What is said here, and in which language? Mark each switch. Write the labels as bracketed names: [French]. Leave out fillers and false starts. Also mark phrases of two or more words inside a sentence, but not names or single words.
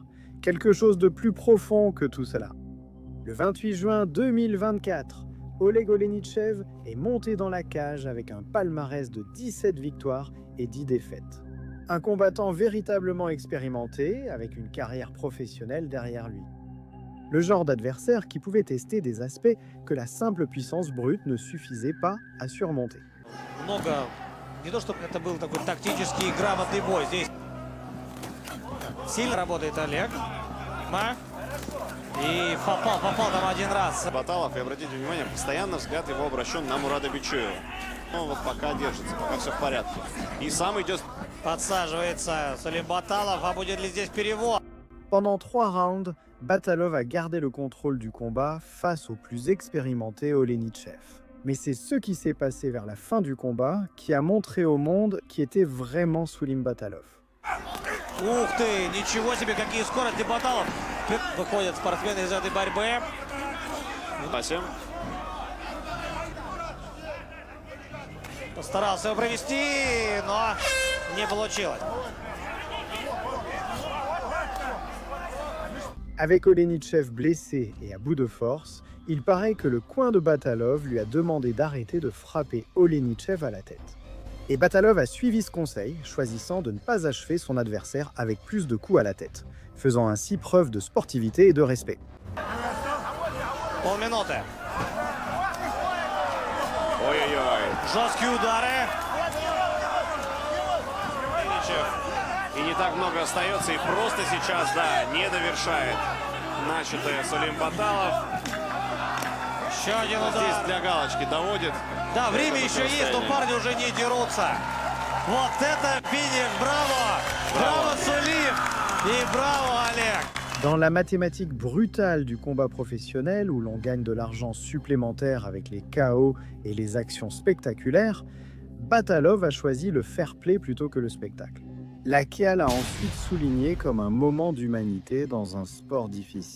[French] Quelque chose de plus profond que tout cela. Le 28 juin 2024, Oleg Olenichev est monté dans la cage avec un palmarès de 17 victoires et 10 défaites. Un combattant véritablement expérimenté, avec une carrière professionnelle derrière lui. Le genre d'adversaire qui pouvait tester des aspects que la simple puissance brute ne suffisait pas à surmonter. [Russian] Много, не то чтобы это был такой тактический грамотный бой. Здесь сильно работает Олег. И попал там один раз. Баталов, и обратите внимание, постоянно взгляд его обращен на Мурада Бичуева. Он вот пока держится, пока все в порядке. И сам идет... Подсаживается Сулим Баталов, а будет ли здесь перевод? [French] Pendant 3 rounds, Batalov a gardé le contrôle du combat face au plus expérimenté Olenichev. Mais c'est ce qui s'est passé vers la fin du combat qui a montré au monde qui était vraiment Soulim Batalov. [Russian] Ух ты, ничего себе, какие скорости Баталов. Выходят спортсмены из этой борьбы. Спасибо. Постарался его провести, но не получилось. [French] Avec Olenichev blessé et à bout de force, il paraît que le coin de Batalov lui a demandé d'arrêter de frapper Olenichev à la tête. Et Batalov a suivi ce conseil, choisissant de ne pas achever son adversaire avec plus de coups à la tête, faisant ainsi preuve de sportivité et de respect. [Russian] Полминуты. Ой-ой-ой. Жесткие удары. И не так много остается, и просто сейчас, да, не довершает начатое Сулим Баталов. Еще один удар. Здесь для галочки доводит. Да, время еще есть, но парни уже не дерутся. Вот это финиш, браво! Браво, Сулим! И браво, Олег! [French] Dans la mathématique brutale du combat professionnel, où l'on gagne de l'argent supplémentaire avec les KO et les actions spectaculaires, Batalov a choisi le [English] fair play [French] plutôt que le spectacle. La Kial a ensuite souligné comme un moment d'humanité dans un sport difficile.